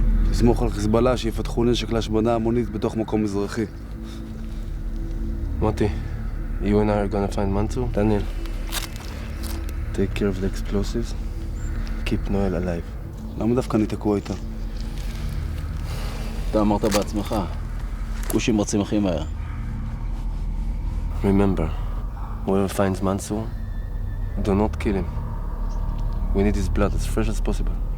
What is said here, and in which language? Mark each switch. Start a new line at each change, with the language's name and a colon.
Hebrew: תסמוך על חיזבאללה שיפתחו נשק להשמדה המונית בתוך מקום מזרחי.
English: Moti, you and I are gonna find Mansour. Daniel, take care of the explosives. Keep Noel alive.
Hebrew: למה דווקא אני תקוע איתה? אתה אמרת בעצמך, כושים רצים הכי מהר.
English: Remember, whoever finds Mansour, do not kill him. We need his blood as fresh as possible.